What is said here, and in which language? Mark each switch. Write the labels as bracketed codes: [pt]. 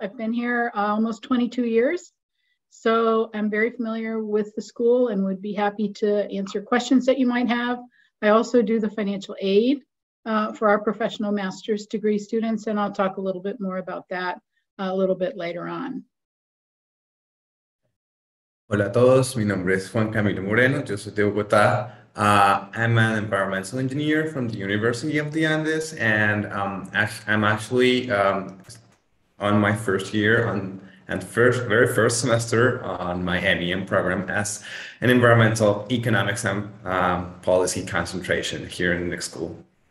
[en] I've been here almost 22 years. So I'm very familiar with the school and would be happy to answer questions that you might have. I also do the financial aid for our professional master's degree students, and I'll talk a little bit more about that a little bit later on. [es] Hola a todos, mi nombre es Juan Camilo Moreno, yo soy de Bogotá. [en] I'm an environmental engineer from the University of the Andes, and I'm actually on my first year and very first semester on my MEM program as an environmental economics and policy concentration here in the school.